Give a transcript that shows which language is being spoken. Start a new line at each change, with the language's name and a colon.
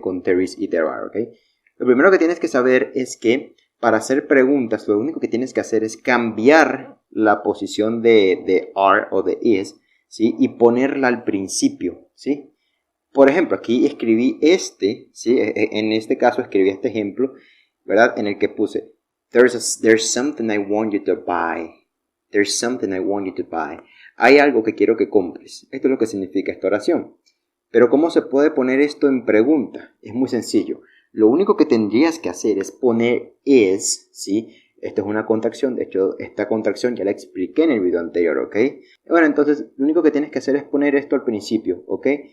Spanish: Con there is y there are, ¿ok? Lo primero que tienes que saber es que para hacer preguntas lo único que tienes que hacer es cambiar la posición de are o de is, ¿sí? Y ponerla al principio, ¿sí? Por ejemplo, aquí escribí ¿sí? En este caso escribí este ejemplo, ¿verdad? En el que puse there's something I want you to buy.
English: There's something I want you to buy.
Spanish: Hay algo que quiero que compres. Esto es lo que significa esta oración. Pero ¿cómo se puede poner esto en pregunta? Es muy sencillo. Lo único que tendrías que hacer es poner is, ¿sí? Esto es una contracción. De hecho, esta contracción ya la expliqué en el video anterior, ¿ok? Bueno, entonces, lo único que tienes que hacer es poner esto al principio, ¿ok?